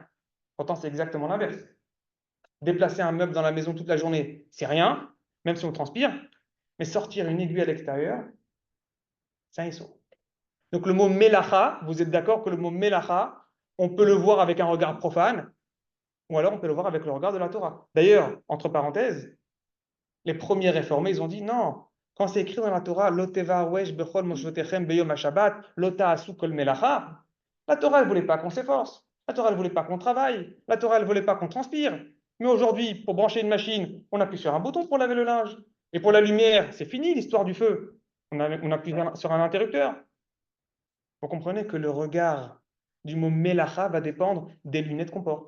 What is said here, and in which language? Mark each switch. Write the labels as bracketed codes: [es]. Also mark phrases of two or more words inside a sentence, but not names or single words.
[fr] Pourtant c'est exactement l'inverse. Déplacer un meuble dans la maison toute la journée, c'est rien, même si on transpire, mais sortir une aiguille à l'extérieur, c'est un ISO. Donc le mot melacha, vous êtes d'accord que le mot melacha, on peut le voir avec un regard profane, ou alors on peut le voir avec le regard de la Torah. D'ailleurs, entre parenthèses, les premiers réformés, ils ont dit non, quand c'est écrit dans la Torah, [he] לא תבערו אש בכל משבתיכם ביום השבת לא תעשו כל מלאכה, [fr] la Torah, elle ne voulait pas qu'on s'efforce. La Torah, elle ne voulait pas qu'on travaille. La Torah, elle ne voulait pas qu'on transpire. Mais aujourd'hui, pour brancher une machine, on appuie sur un bouton pour laver le linge. Et pour la lumière, c'est fini l'histoire du feu. On appuie sur un interrupteur. Vous comprenez que le regard du mot melacha va dépendre des lunettes qu'on porte.